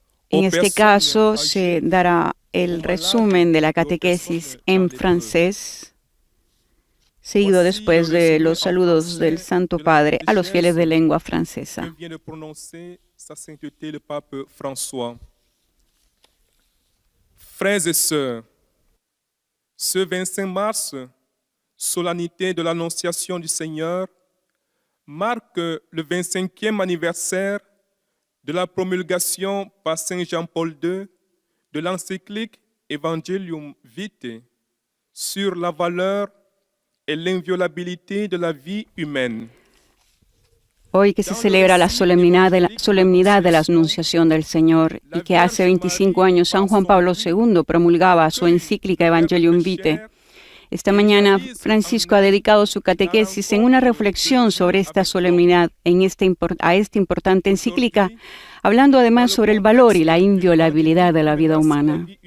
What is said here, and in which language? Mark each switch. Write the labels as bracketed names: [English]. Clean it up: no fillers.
[Spanish] En este caso se dará el resumen de la catequesis en francés, seguido después de los saludos del Santo Padre a los fieles de lengua francesa. [French] Sa sainteté le pape François. Frères et sœurs, ce 25 mars, solennité de l'Annonciation du Seigneur, marque le 25e anniversaire de la promulgation par Saint Jean-Paul II de l'encyclique Evangelium Vitae sur la valeur et l'inviolabilité de la vie humaine. [Spanish] Hoy que se celebra la solemnidad de la Anunciación del Señor y que hace 25 años San Juan Pablo II promulgaba su encíclica Evangelium Vitae, esta mañana Francisco ha dedicado su catequesis en una reflexión sobre esta solemnidad a esta importante encíclica, hablando además sobre el valor y la inviolabilidad de la vida humana.